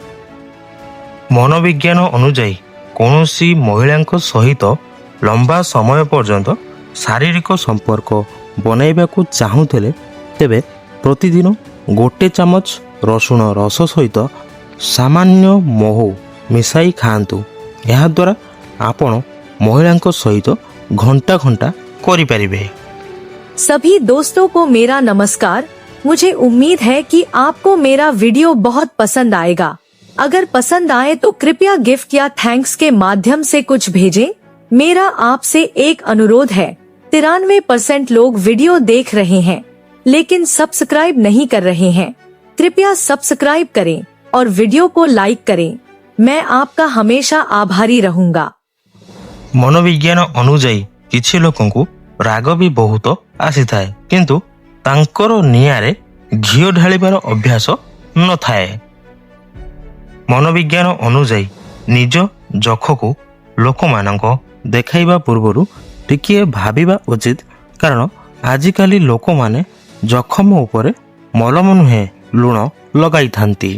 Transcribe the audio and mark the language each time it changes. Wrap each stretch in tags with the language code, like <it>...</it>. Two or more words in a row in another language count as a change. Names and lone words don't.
<or>ମନୋବିଜ୍ଞାନ ଅନୁଯାୟୀ କୌଣସି ମହିଳାଙ୍କ ସହିତ ଲମ୍ବା ସମୟ ପର୍ଯ୍ୟନ୍ତ ଶାରୀରିକ ସମ୍ପର୍କ ବନାଇବାକୁ ଚାହୁଁଥିଲେ, ତେବେ ପ୍ରତିଦିନ ଗୋଟେ ଚାମଚ ରସୁଣ ରସ ସହିତ ସାମାନ୍ୟ ମହୁ ମିଶାଇ ଖାଆନ୍ତୁ। ଏହାଦ୍ୱାରା ଆପଣ ମହିଳାଙ୍କ ସହିତ ଘଣ୍ଟା ଘଣ୍ଟା କରିପାରିବେ।</or> <hi>सभी दोस्तों को मेरा नमस्कार। मुझे उम्मीद है कि आपको मेरा वीडियो बहुत पसंद आएगा। अगर पसंद आए तो कृपया गिफ्ट या थैंक्स के माध्यम से कुछ भेजें। मेरा आपसे एक अनुरोध है, 93% लोग वीडियो देख रहे हैं लेकिन सब्सक्राइब नहीं कर रहे हैं। कृपया सब्सक्राइब करें और वीडियो को लाइक करें। मैं आपका हमेशा आभारी रहूंगा।</hi> <or>ମନୋବିଜ୍ଞାନ ଅନୁଯାୟୀ କିଛି ଲୋକଙ୍କୁ ରାଗ ବି ବହୁତ ଆସିଥାଏ, କିନ୍ତୁ ତାଙ୍କର ନିଆଁରେ ଘିଅ ଢାଳିବାର ଅଭ୍ୟାସ ନଥାଏ। ମନୋବିଜ୍ଞାନ ଅନୁଯାୟୀ ନିଜ ଜଖକୁ ଲୋକମାନଙ୍କ ଦେଖାଇବା ପୂର୍ବରୁ ଟିକିଏ ଭାବିବା ଉଚିତ, କାରଣ ଆଜିକାଲି ଲୋକମାନେ ଜଖମ ଉପରେ ମଲମ ନୁହେଁ ଲୁଣ ଲଗାଇଥାନ୍ତି।</or>